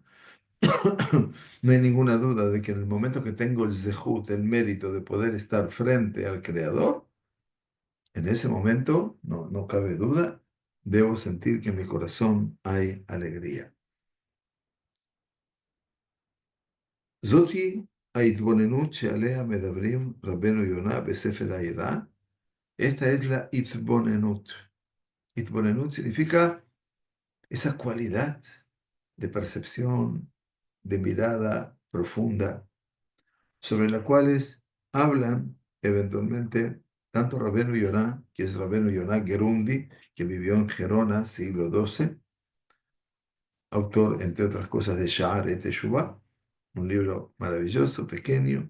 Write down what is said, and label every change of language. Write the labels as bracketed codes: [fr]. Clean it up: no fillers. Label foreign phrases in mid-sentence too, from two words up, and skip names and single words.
[es] No hay ninguna duda de que en el momento que tengo el zehut, el mérito de poder estar frente al Creador, en ese momento, no cabe duda, debo sentir que en mi corazón hay alegría. [he] Zoti ההתבוננות שעליה מדברים רבנו יונה בספר האירה. [es] Esta es la itbonenut. Itbonenut significa esa cualidad de percepción, de mirada profunda, sobre las cuales hablan eventualmente tanto Rabenu Yonah, que es Rabenu Yonah Gerundi, que vivió en Gerona, siglo XII, autor, entre otras cosas, de Sha'ar et Teshuvah, un libro maravilloso, pequeño.